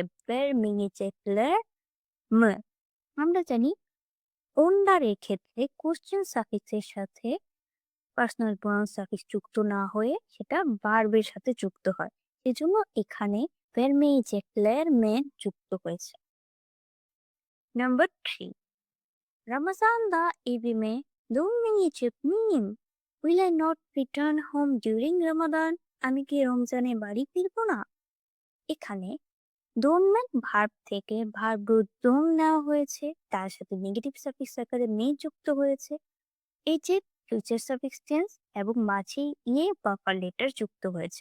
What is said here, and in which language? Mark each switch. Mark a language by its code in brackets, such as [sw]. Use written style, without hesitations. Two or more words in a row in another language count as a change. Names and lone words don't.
[tr] vermeyecekler mi। [bn] আমরা জানি ওনলারের ক্ষেত্রে [en] question suffix [bn] সাথে [en] personal pronoun suffix [bn] যুক্ত না হয়ে সেটা ভার্বের সাথে যুক্ত হয়, সেজন্য এখানে [tr] vermeyecekler mi [bn] যুক্ত হয়েছে। নাম্বার 3, [tr] Ramazan'da evime dönmeyecek miyim? [en] Will I not return home during Ramadan? [bn] আমি কি রমজানে বাড়ি ফিরবো না? এখানে দোনমেন ভার্ব থেকে ভার্ব দোন নেওয়া হয়েছে, তার সাথে [en] negative suffix [bn] আকারে মে যুক্ত হয়েছে, এই যে [en] future suffix tense [bn] এবং মাঝে ইয়ে [en] buffer letter [bn] যুক্ত হয়েছে।